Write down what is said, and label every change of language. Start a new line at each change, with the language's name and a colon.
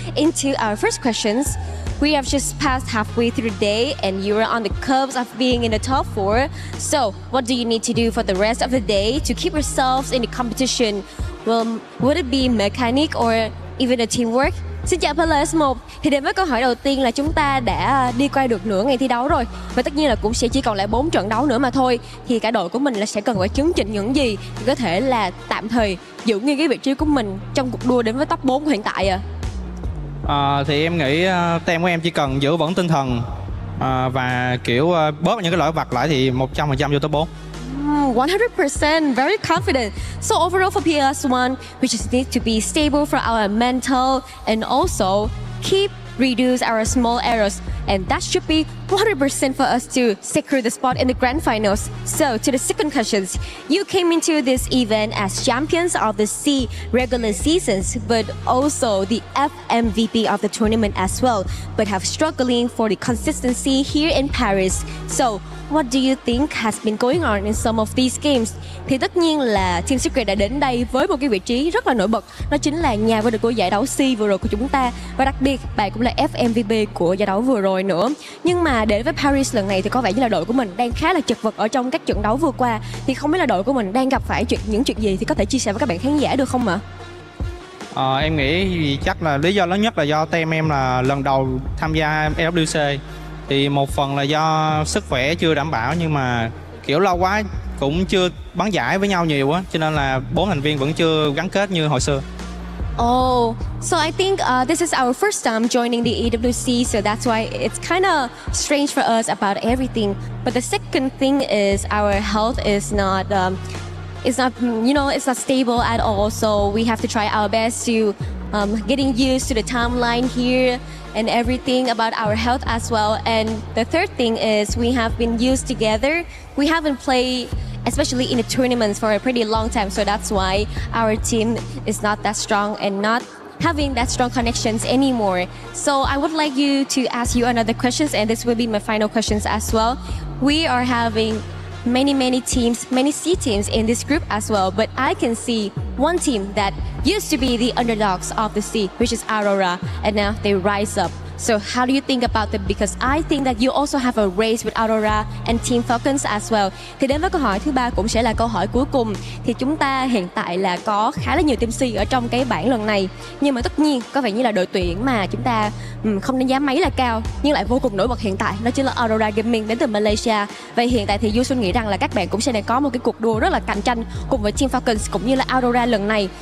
English: Into our first questions. We have just passed halfway through the day and you are on the cusp of being in the top 4. So what do you need to do for the rest of the day to keep yourselves in the competition? Well, would it be mechanic or even a teamwork?
Vietnamese: Xin chào Palace 1. Thì đến với câu hỏi đầu tiên là chúng ta đã đi qua được nửa ngày thi đấu rồi. Và tất nhiên là cũng sẽ chỉ còn lại 4 trận đấu nữa mà thôi. Thì cả đội của mình là sẽ cần phải chấn chỉnh những gì để có thể là tạm thời giữ nguyên cái vị trí của mình trong cuộc đua đến với top 4 hiện tại à? Thì em nghĩ team của em chỉ cần giữ vững tinh thần và kiểu bớt những cái lỗi vặt lại thì 100% vô top 4.
English: 100%, very confident. So overall for PS1, we just need to be stable for our mental and also keep reduce our small errors, and that should be 100% for us to secure the spot in the grand finals. So to the second questions, you came into this event as champions of the C regular seasons, but also the FMVP of the tournament as well, but have struggling for the consistency here in Paris. So what do you think has been going on in some of these games?
Vietnamese: Thì tất nhiên là Team Secret đã đến đây với một cái vị trí rất là nổi bật. Đó chính là nhà vô địch của giải đấu C vừa rồi của chúng ta. Và đặc biệt bạn cũng là FMVP của giải đấu vừa rồi nữa. Nhưng mà đến với Paris lần này thì có vẻ như là đội của mình đang khá là chật vật ở trong các trận đấu vừa qua. Thì không biết là đội của mình đang gặp phải những chuyện gì thì có thể chia sẻ với các bạn khán giả được không ạ? Em nghĩ chắc là lý do lớn nhất là do team em là lần đầu tham gia EWC. Thì một phần là do sức khỏe chưa đảm bảo, nhưng mà kiểu lâu quá cũng chưa bắn giải với nhau nhiều á, cho nên là 4 thành viên vẫn chưa gắn kết như hồi xưa.
English: Oh, so I think this is our first time joining the EWC, so that's why it's kind of strange for us about everything. But the second thing is our health is not, it's not stable at all. So we have to try our best to getting used to the timeline here and everything about our health as well. And the third thing is we have been used together. We haven't played, especially in the tournaments, for a pretty long time. So that's why our team is not that strong and not having that strong connections anymore. So I would like you to ask you another questions, and this will be my final questions as well. We are having many teams, many C teams in this group as well, but I can see one team that used to be the underdogs of the C, which is Aurora, and now they rise up. So how do you think about them? Because I think that you also have a race with Aurora and Team Falcons as well.
Vietnamese: Thì đến với câu hỏi thứ ba cũng sẽ là câu hỏi cuối cùng. Thì chúng ta hiện tại là có khá là nhiều team C ở trong cái bảng lần này. Nhưng mà tất nhiên có vẻ như là đội tuyển mà chúng ta không đánh giá mấy là cao, nhưng lại vô cùng nổi bật hiện tại, đó chính là Aurora Gaming đến từ Malaysia. Vậy hiện tại thì Du Xuân nghĩ rằng là các bạn cũng sẽ đang có một cái cuộc đua rất là cạnh tranh cùng với Team Falcons cũng như là Aurora lần này.